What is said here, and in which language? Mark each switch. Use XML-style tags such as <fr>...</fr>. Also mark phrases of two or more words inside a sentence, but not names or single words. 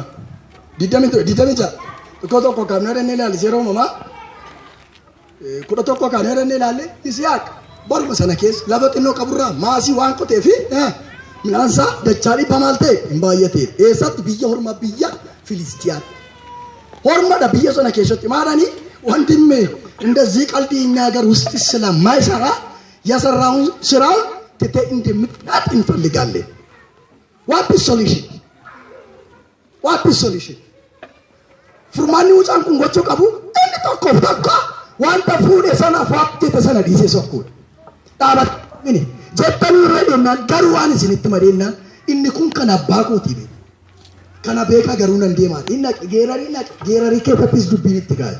<om>26 tokko kaamera inni ilaalle yeroo uumamaa 11 kaamera inni ilaalle Yisihaaq baruma sana keessa lafa xinnoo qaburraa maasii waan qotee fi midhaansaa dachaa dhibba maal ta'e hin baay'atee eessatti biyya hormaa biyya Filistiyaatti. Hormadha biyya sana keessatti maalanii</om> <am>ወንድሜ እንደዚህ ቀልድ እኛ ሀገር ውስጥ ስለማይሰራ የሰራውን ስራ ትተህ እንደምትጣጥ እንፈልጋለን።</am> <en>What is solution? What is solution?</en> <om>Furmaanni wucaan kun gochuu qabu inni tokkoof tokko wanta fuudhe sana faattee sana dhiisee sokkuudha. Dhaabatanii jettanii irra deemnaan garuu waan isinitti madeennaan inni kun kan abbaa kootii beeku. Kana beekaa garuu nan deemaa. Inni geerarii keessattis dubbiin itti gaadha.</om>